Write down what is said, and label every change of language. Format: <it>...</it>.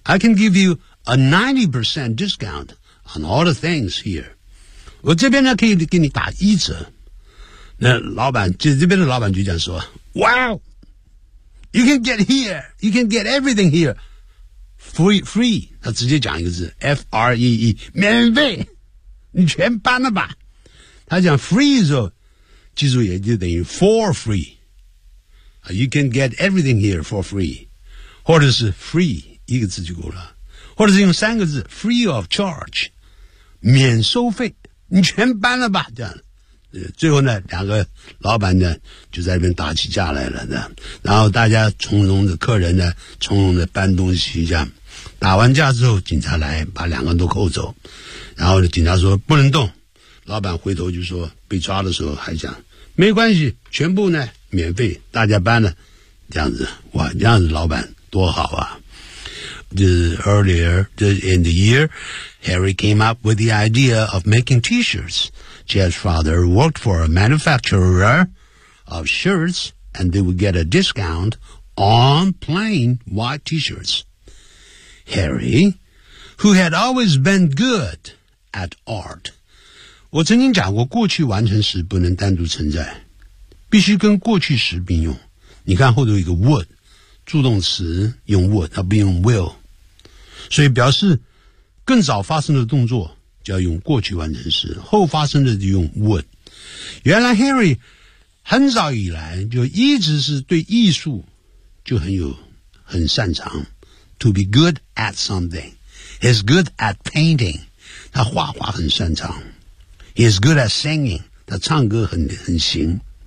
<en>I can give you a 90% discount on all the things here.</en> <zh>我这边呢可以给你打一折那老板这边的老板就讲说 Wow</zh> <en>You can get here. You can get everything here. Free.</en> <zh>他直接讲一个字 ,F-R-E-E, 免费。你全搬了吧。他讲 free 的时候记住也就等于 for free。</zh> <en>You can get everything here for free.</en> <zh>或者是</zh> <en>free,</en> <zh>一个字就够了。或者是用三个字 ,</zh> <en>free of charge,</en> <zh>免收费。你全搬了吧这样。最后呢两个老板呢就在那边打起架来了的。然后大家从容的客人呢从容的搬东西这样。打完架之后警察来把两个都扣走。然后警察说不能动。老板回头就说被抓的时候还讲没关系全部呢免费大家搬了。这样子哇这样子老板多好啊。</zh> <en>Earlier in the year, Harry came up with the idea of making t-shirts. Jeff's father worked for a manufacturer of shirts and they would get a discount on plain white t-shirts. Harry, who had always been good at art.</en> <zh>我曾经讲过过去完成时不能单独存在必须跟过去时并用。你看后头一个 would, 助动词用 would, 它不用 will。所以表示更早发生的动作就要用过去完成时后发生的就用 would 原来 Harry 很早以来就一直是对艺术就很擅长</zh> <en>to be good at something he's good at painting</en> <zh>他画画很擅长</zh> <en>he's good at singing</en> <zh>他唱歌很行</zh>